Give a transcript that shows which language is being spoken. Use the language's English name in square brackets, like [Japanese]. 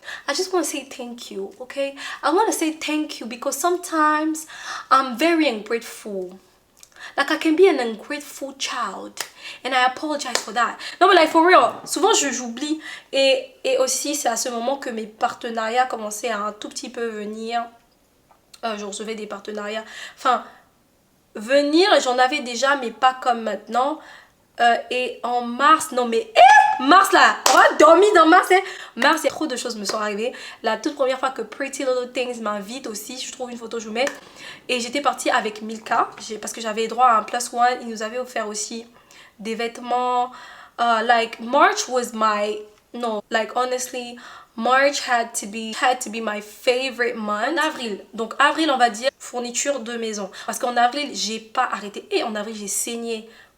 [English] I just want to say thank you, okay? I want to say thank you because sometimes I'm very ungrateful. I can be an ungrateful child and I apologize for that. [French] Non mais [English] for real, [French] souvent j'oublie et aussi c'est à ce moment que mes partenariats commençaient à un tout petit peu venir. Je recevais des partenariats, enfin venir j'en avais déjà mais pas comme maintenant. Et en mars, non mais mars là, on va dormir dans mars. Mars, trop de choses me sont arrivées. La toute première fois que Pretty Little Things m'invite aussi, je trouve une photo, je vous mets. Et j'étais partie avec Milka parce que j'avais droit à un +1. Il nous avait offert aussi des vêtements. [English] March was my, no, honestly, March had to be my favorite month. [French] En avril, donc avril on va dire fourniture de maison. Parce qu'en avril, j'ai pas arrêté. Et en avril, j'ai saigné.